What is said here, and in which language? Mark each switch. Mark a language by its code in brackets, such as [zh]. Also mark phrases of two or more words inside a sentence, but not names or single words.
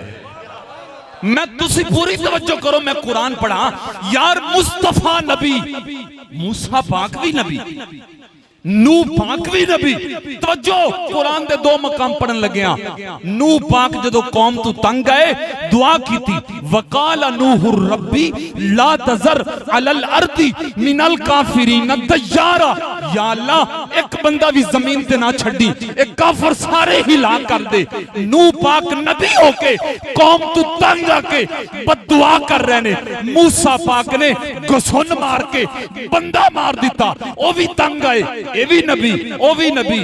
[pa] ਮੈਂ ਤੁਸੀਂ ਪੂਰੀ ਤਵੱਜੋ ਕਰੋ, ਮੈਂ ਕੁਰਾਨ ਪੜ੍ਹਾਂ ਯਾਰ। ਮੁਸਤਫ਼ਾ ਨਬੀ, ਮੂਸਾ ਪਾਕ ਭੀ ਨਬੀ, ਨੂਹ ਪਾਕ ਭੀ ਨਬੀ। ਤਵੱਜੋ, ਕੁਰਾਨ ਦੇ 2 ਮਕਾਮ ਪੜ੍ਹਨ ਲੱਗਿਆ। ਨੂਹ ਪਾਕ ਜਦੋਂ ਕੌਮ ਤੂੰ ਤੰਗ ਗਏ ਦੁਆ ਕੀਤੀ, [ar] وقال نوح رب لا تذر على الأرض من الكافرين ديارا, [pa] ਯਾ ਅੱਲਾਹ ਇਕ ਬੰਦਾ ਭੀ ਜ਼ਮੀਨ ਤੇ ਨਾ ਛੱਡੀਂ, ਇਕ ਕਾਫ਼ਿਰ ਸਾਰੇ ਹਲਾਕ ਕਰ ਦੇ। ਨੂਹ ਪਾਕ ਨਬੀ ਹੋ ਕੇ ਕੌਮ ਤੂੰ ਤੰਗ ਆ ਕੇ ਬਦਦੁਆ ਕਰ ਰਹੇ ਨੇ, ਮੂਸਾ ਪਾਕ ਨੇ ਘਸੁੰਨ ਮਾਰ ਕੇ ਬੰਦਾ ਮਾਰ ਦਿੱਤਾ, ਓ ਭੀ ਤੰਗ ਆਏ, ਯੇ ਭੀ ਨਬੀ ਓ ਭੀ ਨਬੀ।